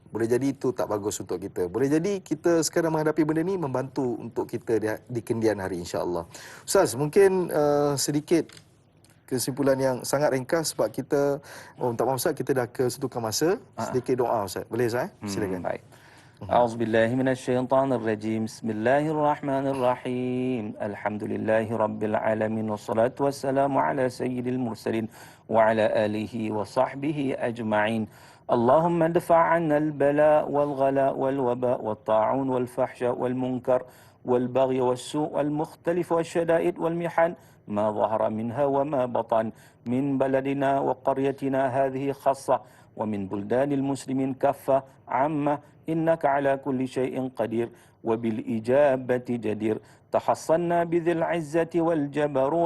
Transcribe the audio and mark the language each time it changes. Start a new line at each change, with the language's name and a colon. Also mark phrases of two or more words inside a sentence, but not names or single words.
Malay: Boleh jadi itu tak bagus untuk kita. Boleh jadi kita sekarang menghadapi benda ni membantu untuk kita di kemudian hari,
Arabic: إن شاء الله.
Malay: Ustaz, mungkin sedikit kesimpulan yang sangat ringkas sebab kita minta maaf Ustaz, kita dah kesetukan masa. Sedikit doa Ustaz. Boleh Ustaz? Silakan. Baik.
Arabic: أعوذ بالله من الشيطان الرجيم. بسم الله الرحمن الرحيم. الحمد لله رب العالمين والصلاة والسلام على سيد المرسلين وعلى آله وصحبه أجمعين. اللهم ادفع عنا البلاء والغلاء والوباء والطاعون والفحشاء والمنكر والبغي والسوء والمختلف والشدائد والمحن ما ظهر منها وما بطن من بلدنا وقريتنا هذه خاصة ومن بلدان المسلمين كافة عامة إنك على كل شيء قدير وبالإجابة جدير تحصنا بذي العزة والجبروت